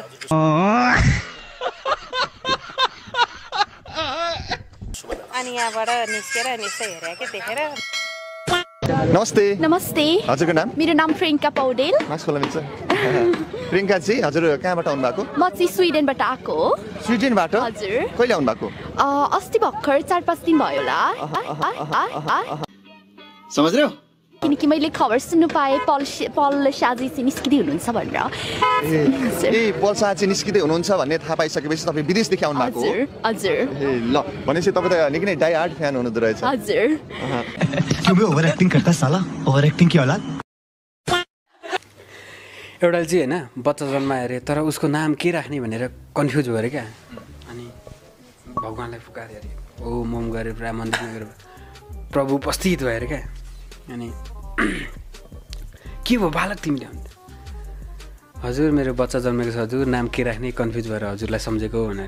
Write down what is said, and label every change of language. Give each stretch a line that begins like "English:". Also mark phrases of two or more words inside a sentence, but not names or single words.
Nepali: अनि यहाँबाट निस्केर निस्कै हेरे के देखेर। नमस्ते। नमस्ते। हजुरको नाम? मेरो नाम प्रियङ्का पौडेल। मास्कुला मिल्छ। प्रियङ्का जी, हजुर कहाँबाट आउनु भएको? म चाहिँ स्विडेनबाट आएको हो। स्विडेनबाट? हजुर। कहिले आउनु भएको? अस्ति भर्खर 4-5 दिन भयो होला।
Hindi: समझ रहे हो?
Nepali: किनकि मैले खबर सुन्नु पाएँ पल साजी चाहिँ निस्किँदै हुनुहुन्छ भनेर। पल साजी निस्किँदै हुनुहुन्छ भन्ने थाहा पाइसकेपछि तपाईँ विदेशदेखि आउनु भएको हो? हजुर। ल भनेपछि तपाईँ त निकै नै
English: die hard fan
Nepali: हुनुहुँदो रहेछ। हजुर।
Hindi: क्यों बे
English: over acting
Hindi: करता साला?
English: over acting
Hindi: की औलाद।
Nepali: एउटा चाहिँ हैन बच्चा जन्मायो अरे तर उसको नाम के राख्ने भनेर कन्फ्युज भयो अरे क्या। अनि भगवानलाई पुकारे अरे ओ मम गरेर पुरा मन्दिरमा गएर प्रभु उपस्थित भयो अरे क्या। अनि के भयो बालक तिमीले भन्दा हजुर मेरो बच्चा जन्मेको छ हजुर नाम के राख्ने कन्फ्युज भएर हजुरलाई सम्झेको भनेर।